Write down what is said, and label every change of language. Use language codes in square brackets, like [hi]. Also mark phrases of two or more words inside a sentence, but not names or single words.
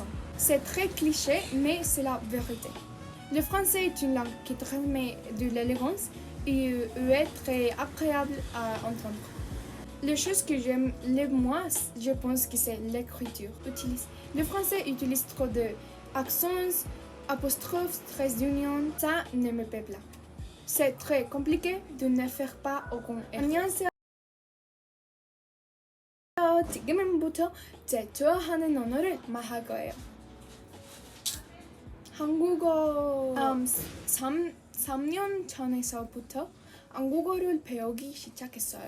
[fr] C'est très cliché, mais c'est la vérité. Le français est une langue qui transmet de l'élégance et est très agréable à entendre. Les choses que j'aime le moins, je pense que c'est l'écriture. Le français utilise trop d'accents, apostrophes, traits d'union. Ça ne me plaît pas. C'est très compliqué de ne faire pas aucun effort. [ko] 안녕하세요. 지금부터 제 좋아하는 언어를 말할 거예요. 한국어 3년 전에서부터 한국어를 배우기 시작했어요.